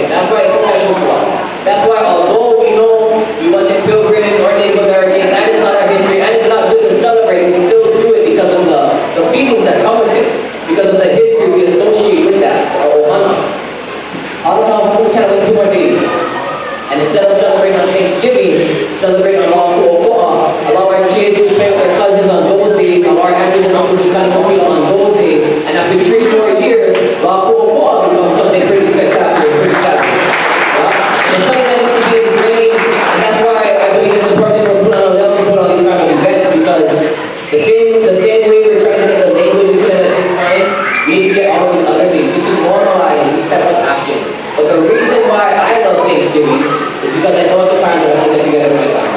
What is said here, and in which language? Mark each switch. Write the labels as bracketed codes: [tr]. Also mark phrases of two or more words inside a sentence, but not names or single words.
[en] That's why it's special to us. That's why although we know we wasn't pilgrims or Native Americans, that is not our history, and it's not good to celebrate, we still do it because of the feelings that come with it. Because of the history we associate with that, our ohana. All the time, we can't wait 2 more days. And instead of celebrating on Thanksgiving, celebrate on ʻokoʻa. Allow our kids to play with their cousins on those days, allow our aunties and uncles to kind of compete on those days. And after 3-4 years, ʻokoʻa becomes something pretty spectacular, pretty fabulous. And it's something that needs to be ingrained, and that's why I believe it's important for put on these kind of events, because the same way we're trying to get the language we at this time, we need to get all of these other things. We need to normalize these types of actions. But the reason why I love Thanksgiving is because I know it's a time that I can get together with my family.